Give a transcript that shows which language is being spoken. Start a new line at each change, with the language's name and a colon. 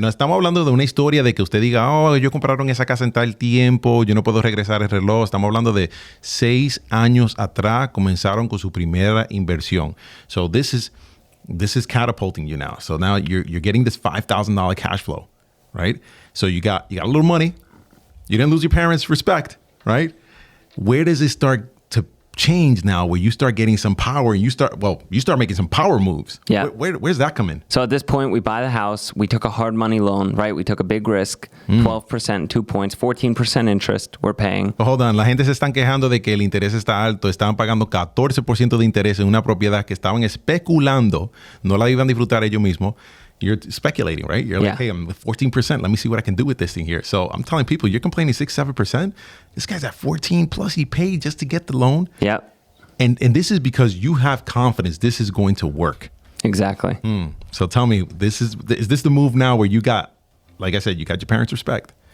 Spanish: No estamos hablando de una historia de que usted diga, oh, yo compraron esa casa en tal tiempo, yo no puedo regresar el reloj. Estamos hablando de 6 años atrás comenzaron con su primera inversión.
English: So this is catapulting you now. So now you're getting this $5,000 cash flow, right? So you got a little money. You didn't lose your parents' respect, right? Where does it start to change now where you start getting some power and you start making some power moves? Yeah. Where's that come in? So at this point, we buy the house. We took a hard money loan, right? We took a big risk, 12%, 2 points, 14% interest we're paying. But hold on,
Spanish: la gente se están quejando de que el interés está alto. Estaban pagando 14% de interés en una propiedad que estaban especulando. No la iban a disfrutar ellos mismos.
English: You're speculating, right? You're like, hey, I'm at 14%. Let me see what I can do with this thing here. So I'm telling people, you're complaining 6-7%. This guy's at 14 plus he paid just to get the loan. Yep. And this is because you have confidence this is going to work. Exactly. So tell me, is this the move now where you got, like I said, you got your parents' respect.